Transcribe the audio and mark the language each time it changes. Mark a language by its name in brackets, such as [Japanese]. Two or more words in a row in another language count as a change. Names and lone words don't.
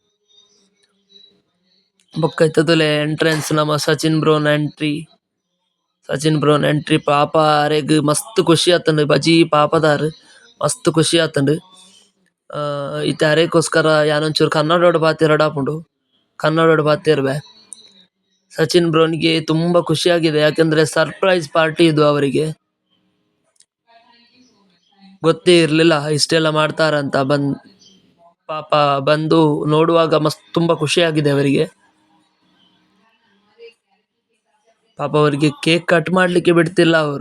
[Tulu] ಬೊಕ್ಕ ಇತ್ತೆ ತುಲೆ ಎಂಟ್ರೆನ್ಸ್ ನಮ ಸಚಿನ್ ಬ್ರೋನ ಎಂಟ್ರಿ ಪಾಪ ಅರೆಗ್ ಮಸ್ತ್ ಖುಷಿ ಆತುಂಡು. ಬಜಿ ಪಾಪದಾರ್ ಮಸ್ತ್ ಖುಷಿ ಆತುಂಡು. ಇತ್ತೆ ಅರೆಗೋಸ್ಕರ ಯಾನೊಂಚೂರು ಕನ್ನಡೊಡು ಪಾತೆರಡ್ ಆಪುಂಡು. ಕನ್ನಡೊಡು ಪಾತೆರ್ವೆ. [Kannada] ಸಚಿನ್ ಬ್ರೋನಿಗೆ ತುಂಬಾ ಖುಷಿ ಆಗಿದೆ, ಯಾಕೆಂದ್ರೆ [English] surprise party [Kannada] ಇದು ಅವರಿಗೆ. ಗೊತ್ತೇ ಇರ್ಲಿಲ್ಲ ಇಷ್ಟೆಲ್ಲ ಮಾಡ್ತಾರಂತ. ಪಾಪ ಬಂದು ನೋಡುವಾಗ ಮಸ್ತ್ ತುಂಬಾ ಖುಷಿ ಆಗಿದೆ ಅವರಿಗೆ. ಪಾಪ ಅವರಿಗೆ [English] cake cut [Kannada] ಮಾಡ್ಲಿಕ್ಕೆ ಬಿಡ್ತಿಲ್ಲ ಅವರು.